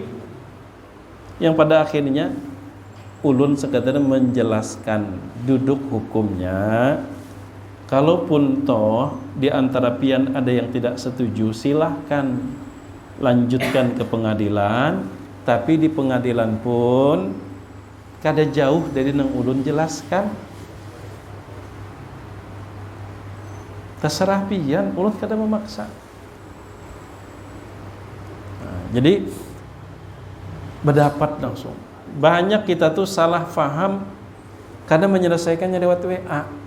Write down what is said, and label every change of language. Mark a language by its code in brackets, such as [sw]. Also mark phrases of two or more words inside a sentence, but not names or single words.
[id] Yang pada akhirnya ulun sekadar menjelaskan duduk hukumnya. Kalaupun toh di antara pian ada yang tidak setuju, silahkan lanjutkan ke pengadilan. [bjn] Tapi di pengadilan pun kada jauh dari nang ulun jelaskan. Terserah pian, ulun kada memaksa. [id] Jadi berdapat langsung. Banyak kita tuh salah faham, kadang menyelesaikannya lewat WA.